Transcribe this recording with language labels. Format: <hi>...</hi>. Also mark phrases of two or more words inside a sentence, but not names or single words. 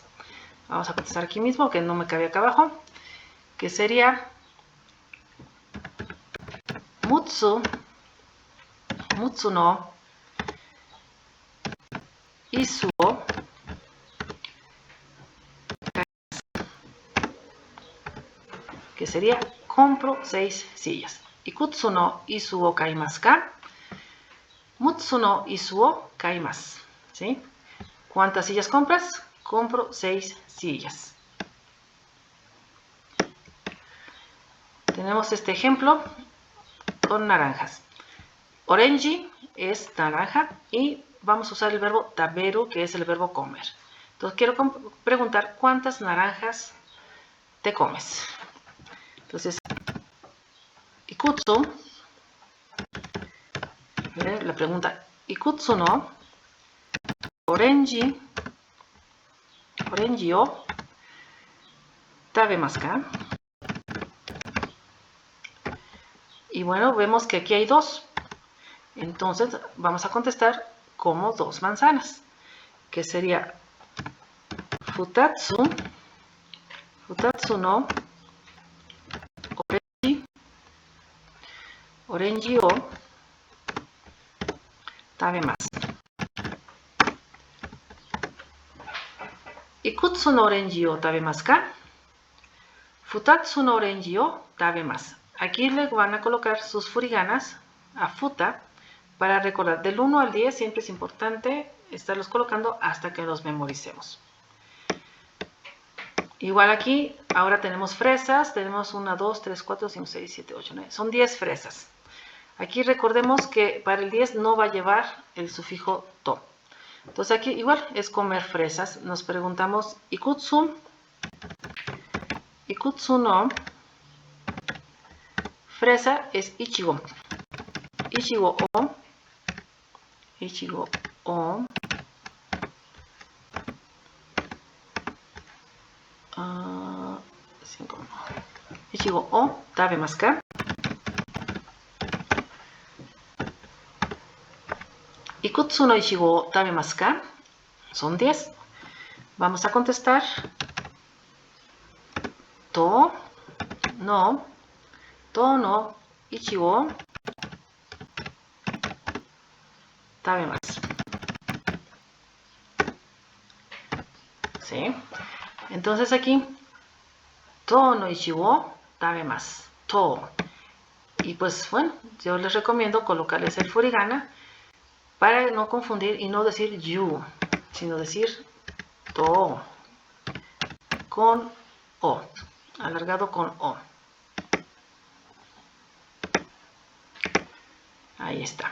<es>Vamos a contestar aquí mismo, que no me cabe acá abajo, que sería</es> <ja>六つの椅子を,</ja> <es>que sería compro 6 sillas.</es> <ja>幾つの椅子を買いますか、六つの椅子を買います.</ja> <es>¿Sí? ¿Cuántas sillas compras? Compro 6 sillas. Tenemos este ejemplo con naranjas. Orenji es naranja y vamos a usar el verbo taberu, que es el verbo comer. Entonces quiero preguntar cuántas naranjas te comes. Entonces, ikutsu, la pregunta,</es> <ja>幾つのオレンジを食べますか.</ja> <es>Y bueno, vemos que aquí hay 2. Entonces vamos a contestar como 2 manzanas, que sería</es> <ja>二つのオレンジを食べます. 幾つのオレンジを食べますか. 二つのオレンジを食べます.</ja> <es>Aquí le van a colocar sus furiganas a futa para recordar. Del 1 al 10 siempre es importante estarlos colocando hasta que los memoricemos. Igual aquí, ahora tenemos fresas. Tenemos 1, 2, 3, 4, 5, 6, 7, 8, 9. Son 10 fresas. Aquí recordemos que para el 10 no va a llevar el sufijo to. Entonces aquí igual es comer fresas. Nos preguntamos</es> <ja>幾つの</ja> <es>fresa es ichigo.</es> <ja>苺を苺を食べますか. 幾つの苺を食べますか.</ja> <es>Son 10. Vamos a contestar</es> <ja>十の苺食べます.</ja> <es>¿Sí? Entonces aquí</es> <ja>十の苺食べます.</ja> <es>To. Y pues bueno, yo les recomiendo colocarles el furigana para no confundir y no decir yu, sino decir to con o, alargado con o. Ahí está.</es>